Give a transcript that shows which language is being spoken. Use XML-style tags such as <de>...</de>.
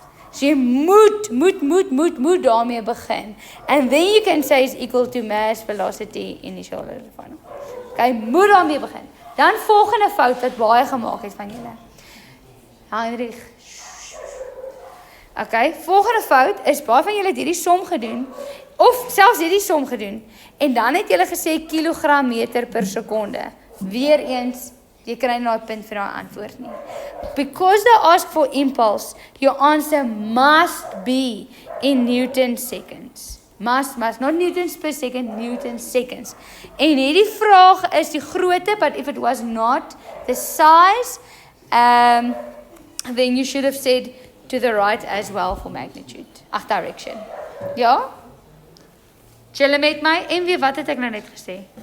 <af>So jy moet daarmee begin.</af> <en>And then you can say is equal to mass, velocity, initial final.</en> <af>Okay, moet daarmee begin. Dan volgende fout wat baie gemaak het van julle. Heinrich. Okay, volgende fout is baie van julle het hierdie som gedoen of selfs hierdie som gedoen en dan het julle gesê kilogram meter per sekonde. Weereens jy kry nou 'n punt vir daai antwoord nie.</af> <en>Because they ask for impulse, your answer must be in Newton seconds. Must, not newtons per second, Newton seconds.</en> <af>En hierdie vraag is die grootte,</af> <en>but if it was not the size, then you should have said to the right as well for magnitude. Direction.</en> <af>Ja? Julle met my, en weer, wat het ek nou net gesê?</af>